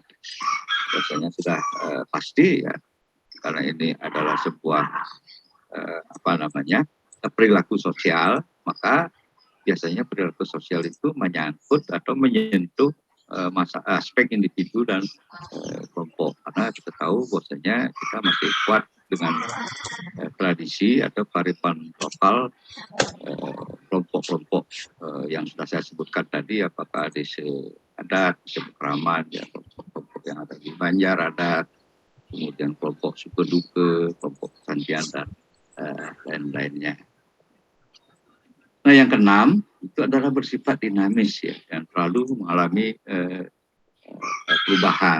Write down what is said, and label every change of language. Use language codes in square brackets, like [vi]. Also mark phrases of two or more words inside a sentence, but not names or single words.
[id] Biasanya sudah pasti, ya, karena ini adalah sebuah perilaku sosial, maka biasanya perilaku sosial itu menyangkut atau menyentuh aspek individu dan kelompok. Karena kita tahu bahwasanya kita masih kuat dengan tradisi atau kearifan lokal kelompok-kelompok yang sudah saya sebutkan tadi, apakah desa adat, desa pekraman, ya, kelompok-kelompok yang ada di Banjar adat, kemudian kelompok suku duke, kelompok Santian, dan lain-lainnya. Nah, yang keenam itu adalah bersifat dinamis, ya, dan selalu mengalami perubahan.